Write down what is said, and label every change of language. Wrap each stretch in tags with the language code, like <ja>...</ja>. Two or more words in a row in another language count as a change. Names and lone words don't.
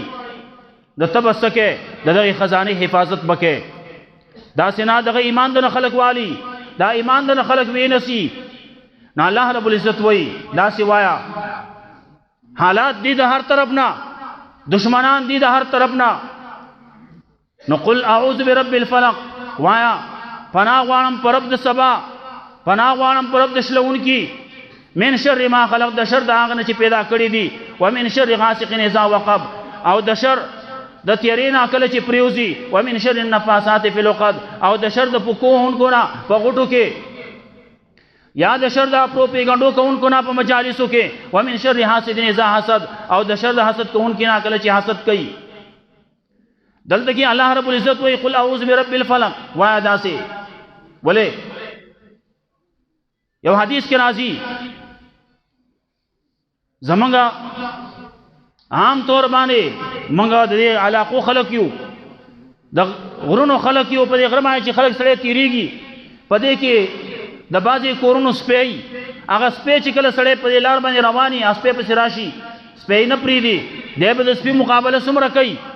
<ps>د تبسکه دغه خزانه حفاظت بکې دا سنا دغه ایمان د خلق والی دا ایمان د خلق وینسی نه</ps> <ar>الله رب العزت</ar> <ps>وای دا سوایا حالات دي د هر طرف نه دشمنان دي د هر طرف نه. نو</ps> <ar>قل اعوذ برب الفلق</ar> <ps>وایا پناه غواړم پر رب د سبا، پناه غواړم پر رب د شلون کی</ps> <ar>من شر ما خلق</ar> <ps>د شر د هغه نه چې پیدا کړی دي</ps> <ar>و من شر غاسق اذا وقب</ar> <ps>او د شر د تیرینا کله چې پریوزی</ps> <ar>و من شر النفاثات فی العقد</ar> <ps>او د شر د پکوهونکو نه په غټو کې یا د شر د پروپیګنډو کوونکو نه په مجالسو کې</ps> <ar>ومن شر حاسد اذا حسد</ar> <ps>او د شر د حسد کوونکو نه کله چې حسد کوي دلته کې</ps> <ar>الله رب العزت</ar> <ps>وی</ps> <ar>قل اعوذ برب الفلق</ar> <ps>وای داسې ولې یو حدیث کې راځي زمونږ عام طور باندې مونږ د علاقو خلک یو د غرونو خلک یو په دې غره باندې چې خلک سړی تیریږي په دې کې د بعضې کورونو سپی هغه سپی چې کله سړی په دې لار باندې رواني سپی پسې راشي سپی نه پرېږدي دی به د سپي مقابله څومره کوي</ps>